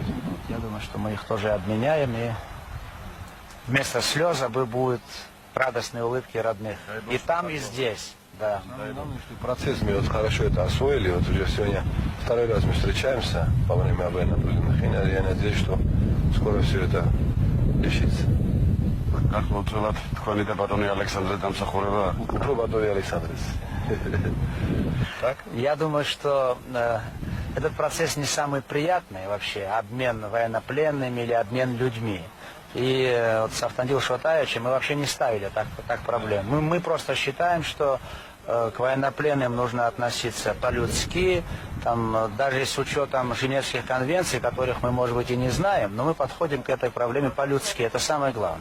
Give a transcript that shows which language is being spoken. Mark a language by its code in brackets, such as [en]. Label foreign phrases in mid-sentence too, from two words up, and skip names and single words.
[ru] Я думаю, что мы их тоже обменяем, и вместо слез будут радостные улыбки родных. И там, и здесь, да. Самое главное, что процесс мы вот хорошо это освоили. Вот уже сегодня 2-й раз мы встречаемся по время военнопленных. И я надеюсь, что скоро все это решится. [ka] Გახლავთ თქვენი და ბატონი ალექსანდრე დამსახურება. Უფრო ბატონი ალექსანდრეს. [ru] Так? Я думаю, что этот процесс не самый приятный вообще, обмен военнопленными или обмен людьми. И вот с Автандил Шотаевичем мы вообще не ставили так проблем. Мы просто считаем, что к военнопленным нужно относиться по-людски, там, даже с учетом Женевских конвенций, которых мы, может быть, и не знаем, но мы подходим к этой проблеме по-людски, это самое главное.